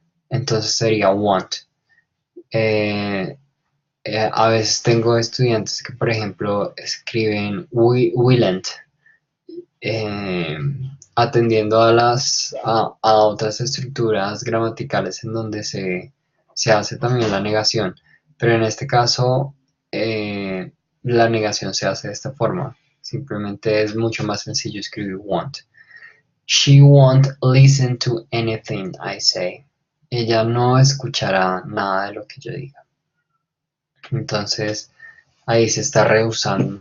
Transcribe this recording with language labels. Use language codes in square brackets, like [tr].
[es] Entonces sería want. Eh, a veces tengo estudiantes que, por ejemplo, escriben willent, eh, atendiendo a otras estructuras gramaticales en donde se hace también la negación. Pero en este caso, la negación se hace de esta forma. Simplemente es mucho más sencillo escribir want. [en] She won't listen to anything I say. [es] Ella no escuchará nada de lo que yo diga. Entonces, ahí se está rehusando.